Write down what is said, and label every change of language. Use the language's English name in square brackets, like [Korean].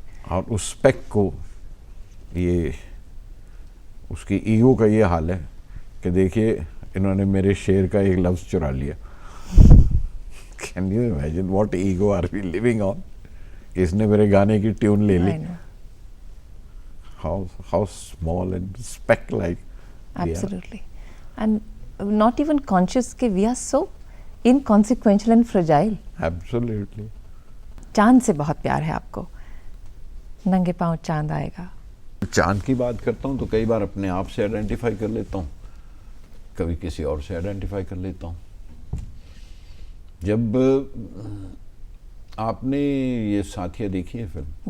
[Hindi] और उस स्पेक को, ये उसकी ईगो का ये हाल है कि देखिए इन्होंने मेरे शेर का एक लफ्ज चुरा लिया। [English] Can you imagine what ego are we living on? [Hindi] इसने मेरे गाने की ट्यून ले ली। [English] I know. How small and speck like we are. Absolutely. And not even conscious कि we are so inconsequential and fragile. Absolutely. [Hindi] चांद से बहुत प्यार है आपको, नंगे पांव चांद आएगा। चांद की बात करता हूँ तो कई बार अपने आप से आइडेंटिफाई कर लेता हूँ, कभी किसी और से आइडेंटिफाई कर लेता हूँ। जब आपने ये साथिया देखी है फिल्म?